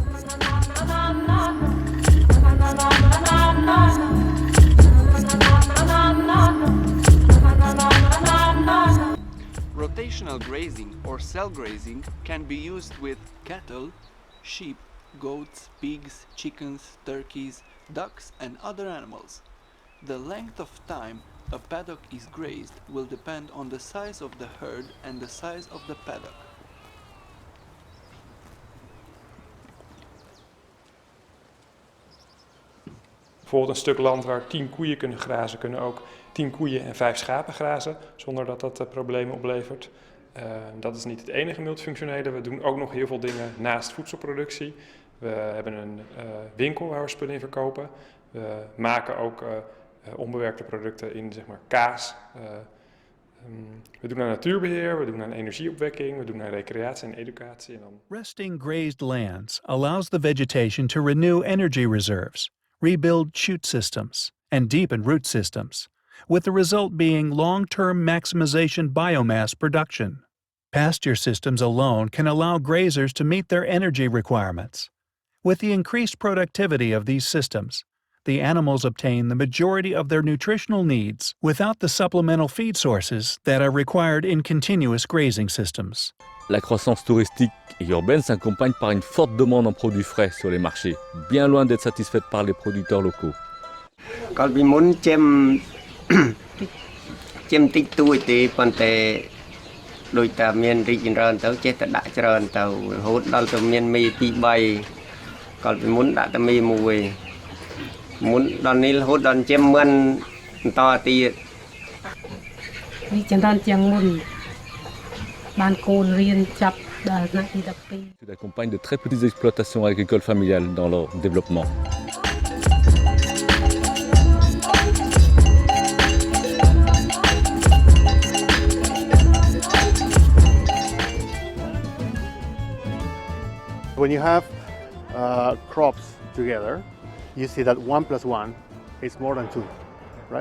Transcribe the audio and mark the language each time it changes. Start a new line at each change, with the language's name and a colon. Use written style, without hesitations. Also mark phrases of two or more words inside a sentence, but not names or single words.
English: Rotational grazing or cell grazing can be used with cattle, sheep, goats, pigs, chickens, turkeys, ducks and other animals. The length of time a paddock is grazed will depend on the size of the herd and the size of the paddock.
Dutch: Bijvoorbeeld een stuk land waar 10 koeien kunnen grazen, kunnen ook 10 koeien en 5 schapen grazen, zonder dat dat problemen oplevert. Dat is niet het enige multifunctionele. We doen ook nog heel veel dingen naast voedselproductie. We hebben een winkel waar we spullen in verkopen. We maken ook onbewerkte producten in zeg maar kaas. We doen aan natuurbeheer, we doen aan energieopwekking, we doen aan recreatie en educatie.
English: Resting grazed lands allows the vegetation to renew energy reserves, rebuild shoot systems, and deepen root systems, with the result being long-term maximization biomass production. Pasture systems alone can allow grazers to meet their energy requirements. With the increased productivity of these systems, the animals obtain the majority of their nutritional needs without the supplemental feed sources that are required in continuous grazing systems.
French: La croissance touristique et urbaine s'accompagne par une forte demande en produits frais sur les marchés, bien loin d'être satisfaite par les producteurs locaux.
Khmer: កាលពីមុនចាំតិចតួចទេប៉ុន្តែដោយតែមានរីកចម្រើនទៅចេះតែដាក់ច្រើនទៅរហូតដល់ទៅមានមេទី3កាលពីមុនដាក់តែមេ1មុនដល់នេះរហូតដល់ចាំមិនបន្តទៀតរីកចម្រើនជាងមុនបានកូនរៀនចាប់ដល់ថ្នាក់ទី12
French: Ils accompagnent de très petites exploitations agricoles familiales dans leur développement.
English: When you have crops together, you see that 1 + 1 is more than 2, right?